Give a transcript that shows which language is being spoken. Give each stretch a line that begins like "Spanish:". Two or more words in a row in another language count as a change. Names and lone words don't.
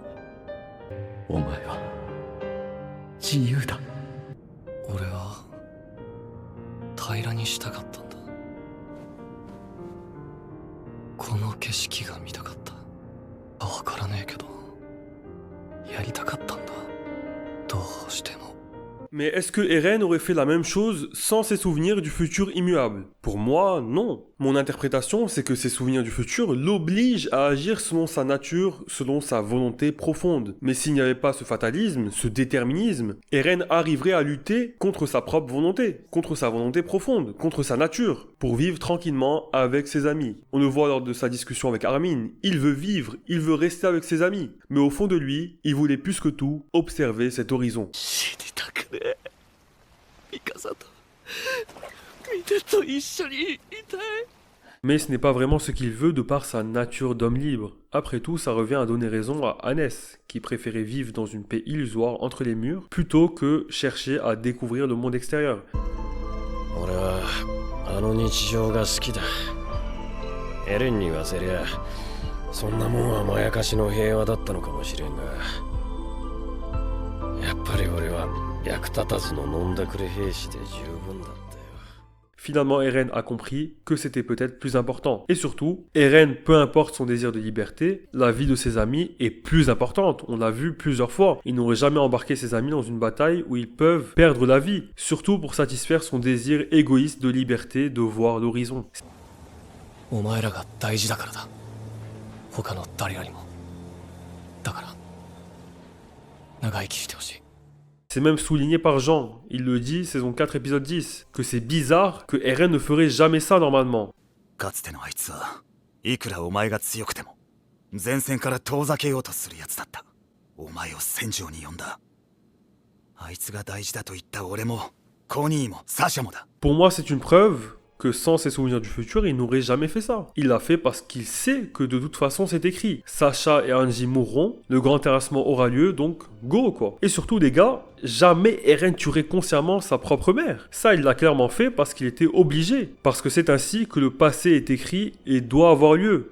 Japanese: お前は自由だ。俺は平らにしたかったんだ。この景色が見たかった。わからねえけどやりたかったんだ。どうしても。
French: Mais est-ce que Eren aurait fait la même chose sans ses souvenirs du futur immuable? Pour moi, non. Mon interprétation, c'est que ses souvenirs du futur l'obligent à agir selon sa nature, selon sa volonté profonde. Mais s'il n'y avait pas ce fatalisme, ce déterminisme, Eren arriverait à lutter contre sa propre volonté, contre sa volonté profonde, contre sa nature, pour vivre tranquillement avec ses amis. On le voit lors de sa discussion avec Armin, il veut vivre, il veut rester avec ses amis. Mais au fond de lui, il voulait plus que tout observer cet horizon.
Japanese: ミカサと見てと一緒にいたい。
French: Mais ce n'est pas vraiment ce qu'il veut de par sa nature d'homme libre. Après tout, ça revient à donner raison à Hannes, qui préférait vivre dans une paix illusoire entre les murs, plutôt que chercher à découvrir le monde extérieur.
Japanese: 俺はあの日常が好きだ。エレンに言わせりゃそんなもんはまやかしの平和だったのかもしれんが、やっぱり俺は役立たずの飲んだくれ兵士で十分だったよ。
French: Finalement, Eren a compris que c'était peut-être plus important. Et surtout, Eren, peu importe son désir de liberté, la vie de ses amis est plus importante. On l'a vu plusieurs fois. Il n'aurait jamais embarqué ses amis dans une bataille où ils peuvent perdre la vie. Surtout pour satisfaire son désir égoïste de liberté, de voir l'horizon.
Japanese: お前らが大事だからだ。他の誰よりも。だから長生きしてほしい。
French: C'est même souligné par Jean, il le dit, saison 4, épisode 10, que c'est bizarre que Eren ne ferait jamais ça normalement.
Japanese: かつてのあいつはいくらお前が強くても前線から遠ざけようとするやつだった。お前を戦場に呼んだ。あいつが大事だと言った俺もコニーもサシャもだ。
French: Pour moi, c'est une preuve que sans ses souvenirs du futur, il n'aurait jamais fait ça. Il l'a fait parce qu'il sait que de toute façon c'est écrit. Sasha et Hanji mourront, le grand terrassement aura lieu, donc go quoi. Et surtout les gars, jamais Eren tuerait consciemment sa propre mère. Ça, il l'a clairement fait parce qu'il était obligé. Parce que c'est ainsi que le passé est écrit et doit avoir lieu.